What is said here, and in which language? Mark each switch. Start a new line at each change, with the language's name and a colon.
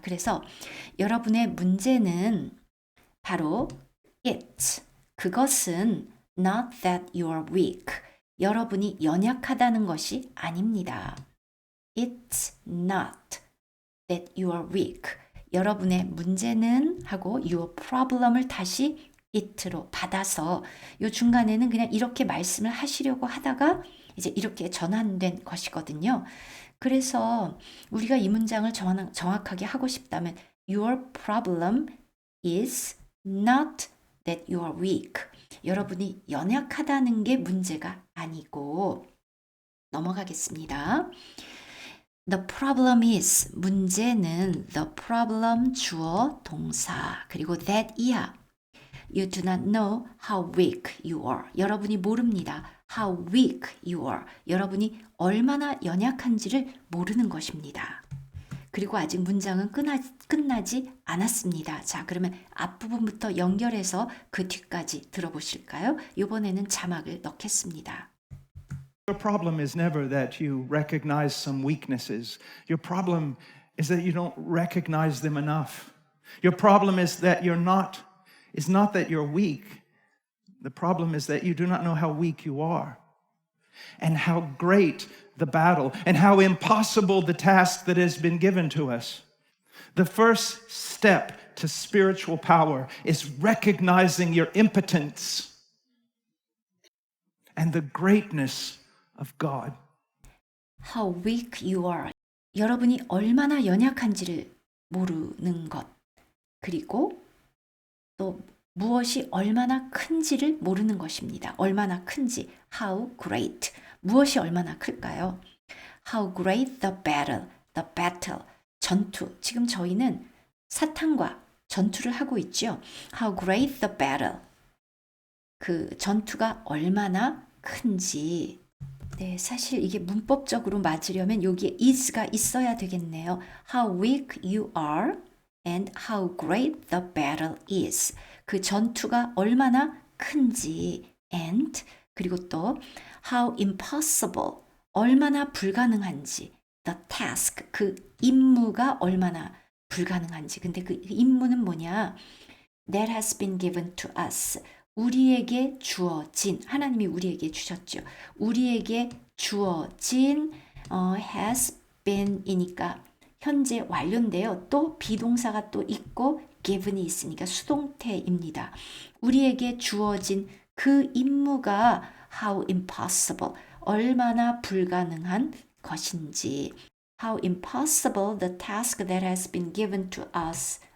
Korean: 그래서 여러분의 문제는 바로 it. 그것은
English: not that you are weak.
Korean: 여러분이 연약하다는 것이 아닙니다.
English: It's not that you are weak.
Korean: 여러분의 문제는 하고
English: your problem
Korean: 을 다시 it로 받아서 이 중간에는 그냥 이렇게 말씀을 하시려고 하다가 이제 이렇게 전환된 것이거든요. 그래서 우리가 이 문장을 정확하게 하고 싶다면
English: your problem is not that you are weak.
Korean: 여러분이 연약하다는 게 문제가 아니고 넘어가겠습니다.
English: The problem is
Korean: 문제는
English: the problem
Korean: 주어 동사 그리고
English: that
Korean: 이하
English: You do not know how weak you are.
Korean: 여러분이 모릅니다.
English: How weak you are.
Korean: 여러분이 얼마나 연약한지를 모르는 것입니다. 그리고 아직 문장은 끝나지 않았습니다. 자, 그러면 앞부분부터 연결해서 그 뒤까지 들어보실까요? 이번에는 자막을 넣겠습니다.
English: Your problem is never that you recognize some weaknesses. Your problem is that you don't recognize them enough. Your problem is not that you're weak. The problem is that you do not know how weak you are and how great the battle and how impossible the task that has been given to us. The first step to spiritual power is recognizing your impotence and the greatness of God. How weak you are.
Korean: 여러분이 얼마나 연약한지를 모르는 것. 그리고 또 무엇이 얼마나 큰지를 모르는 것입니다. 얼마나 큰지.
English: How great.
Korean: 무엇이 얼마나 클까요?
English: How great the battle. The battle.
Korean: 전투.
English: 지금 저희는 사탄과 전투를 하고 있죠. How great the battle.
Korean: 그 전투가 얼마나 큰지. 네, 사실 이게 문법적으로 맞으려면 여기에 is가 있어야 되겠네요.
English: How weak you are and how great the battle is.
Korean: 그 전투가 얼마나 큰지
English: and
Korean: 그리고 또
English: how impossible
Korean: 얼마나 불가능한지
English: the task,
Korean: 그 임무가 얼마나 불가능한지. 근데 그 임무는 뭐냐?
English: That has been given to us.
Korean: 우리에게 주어진, 하나님이 우리에게 주셨죠. 우리에게 주어진 has been 이니까 현재 완료인데요. 또 비동사가 또 있고 given이 있으니까 수동태입니다. 우리에게 주어진 그 임무가
English: how impossible,
Korean: 얼마나 불가능한 것인지.
English: How impossible the task that has been given to us.